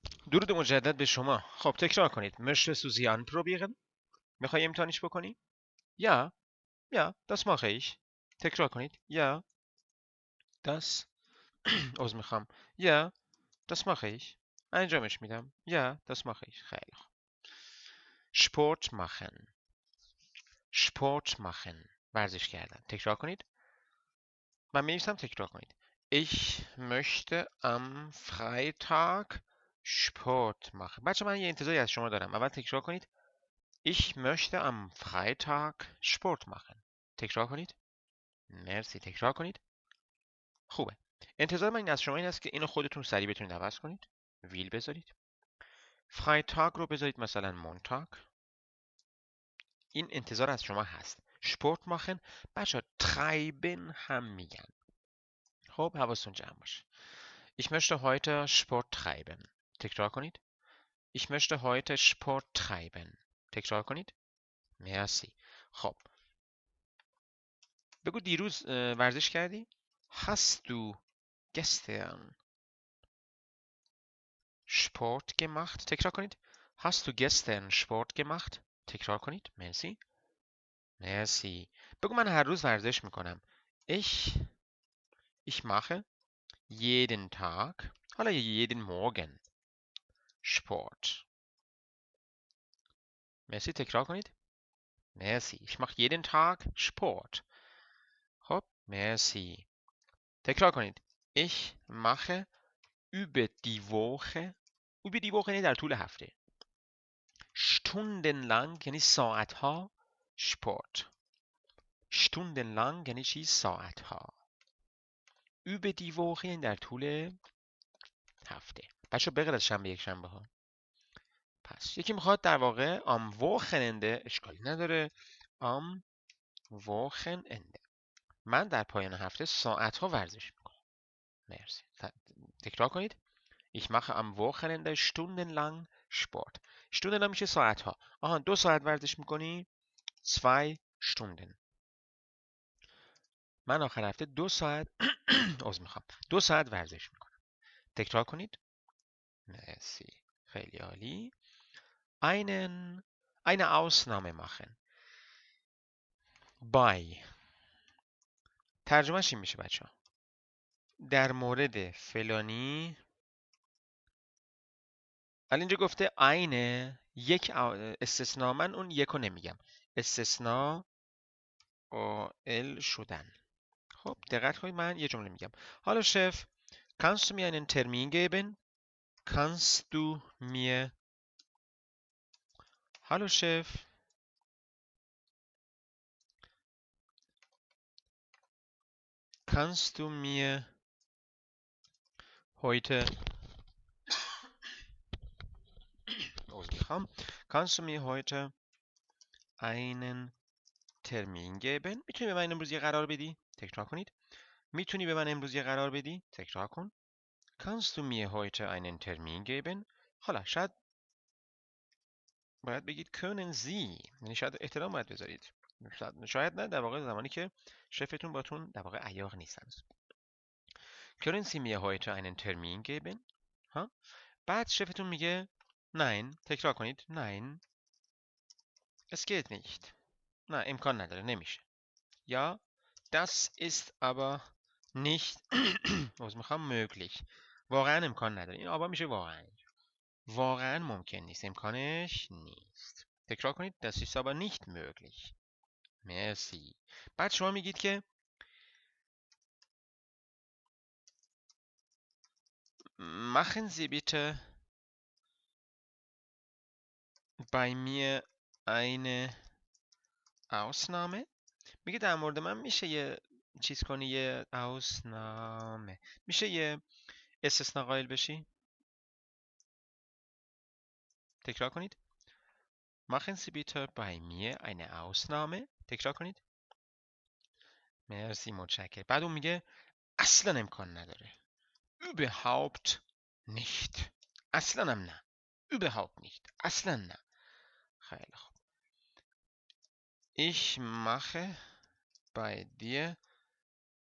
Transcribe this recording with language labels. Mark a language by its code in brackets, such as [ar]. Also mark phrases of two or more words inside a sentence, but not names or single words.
[fa] درود مجدد به شما. خب تکرار کنید. [de] Möchtest du sie anprobieren؟ [fa] میخوای امتحانش بکنی؟ [de] Ja, ja, das mache ich. [fa] تکرار کنید. [de] Ja, das [fa] عذر میخوام. [de] Ja, das mache ich. [fa] انجامش میدم. [de] Ja, das mache ich. [fa] خیلی خوب. [de] Sport machen. Sport machen. [fa] ورزش کردن. تکرار کنید. من می‌نویسم تکرار کنید. [de] Ich möchte am Freitag Sport machen. [fa] بچه من یه انتظاری از شما دارم. اول تکرار کنید. [de] Ich möchte am Freitag Sport machen. [fa] تکرار کنید. مرسی. تکرار کنید. خوبه. انتظار من از شما این است که اینو خودتون سریع بتونید عوض کنید. ویل بذارید. Freitag رو بذارید مثلا مونتاگ. این انتظار از شما هست. [de] Sport machen. [fa] بچه treiben هم میگن. خب حواستون جمع باشه. [de] Ich möchte heute Sport treiben. [fa] تکرار کنید. [de] Ich möchte heute Sport treiben. [fa] تکرار کنید. مرسی. خب. بگو دیروز ورزش کردی؟ [de] Hast du gestern Sport gemacht؟ [fa] تکرار کنید. [de] Hast du gestern Sport gemacht؟ [fa] تکرار کنید. مرسی. مرسی. بگو من هر روز ورزش میکنم. [de] Ich mache jeden Tag حالا jeden Morgen Sport. [fa] مرسی. تکرار کنید. مرسی. [de] Ich mache jeden Tag Sport. [fa] خب. مرسی. تکرار کنید. [de] Ich mache über die Woche [fa] یعنی در طول هفته. Stundenlang یعنی ساعتها Sport. Stundenlang یعنی چی؟ ساعتها. [de] Über die Woche [fa] یعنی در طول هفته. بچه بغیر از شنبه یک شنبه ها. پس یکی میخواد در واقع [de] am Wochenende [fa] اشکالی نداره. [de] am Wochenende [fa] من در پایان هفته ساعتها ورزش میکنم. مرسی. تکرار کنید. [de] Ich mache am Wochenende stundenlang Sport. [fa] Stundenlang میشه ساعتها. آها 2 ساعت ورزش میکنی؟ [de] 2 Stunden. [fa] من آخر هفته 2 ساعت عذر میخوام 2 ساعت ورزش میکنم. تکرار کنید. مرسی. خیلی عالی. [de] eine Ausnahme machen. Bei [fa] ترجمهش این میشه بچه ها. در مورد فلانی الان اینجا گفته eine یک استثناء من اون یکو نمیگم. استثناء قائل شدن. خب دقت کنید من یه جمله میگم. [de] Hallo Chef, kannst du mir einen Termin geben? Kannst du mir Hallo Chef, kannst du mir heute Kannst du mir heute einen Termin geben؟ [fa] میتونی به من امروز یه قرار بدی؟ تکرار کنید. میتونی به من امروز یه قرار بدی؟ تکرار کن. [de] Kannst du mir heute einen Termin geben؟ [fa] حالا شاید باید بگید [de] können Sie، [fa] یعنی شاید احترام باید بذارید. شاید نه، در واقع زمانی که شفتون باتون در واقع عیاق نیستن. [de] Können Sie mir heute einen Termin geben؟ [fa] ها؟ بعد شفتون میگه nein. تکرار کنید. [de] nein es geht nicht. [fa] نه امکان نداره، نمیشه. [de] Ja das ist aber nicht [fa] عذر میخوام [de] möglich. [fa] واقعا امکان نداره. این آبا میشه واقعا. واقعا ممکن نیست. امکانش نیست. تکرار کنید. [de] Das ist aber nicht möglich. [fa] مرسی. بعد شما میگید که [de] machen Sie bitte bei mir eine Ausnahme. [fa] میگه در مورد من میشه یه چیز کنی، یه Ausnahme. میشه یه استثناء قائل بشی. تکرار کنید. [de] Machen Sie bitte bei mir eine Ausnahme. [fa] تکرار کنید. مرسی. متشکرم. بعد اون میگه اصلا امکان نداره. [de] Überhaupt nicht. [fa] اصلا هم نه. [de] Überhaupt nicht. [fa] اصلا نه. خیلی خوب. [de] Ich mache bei dir eine Ausnahme.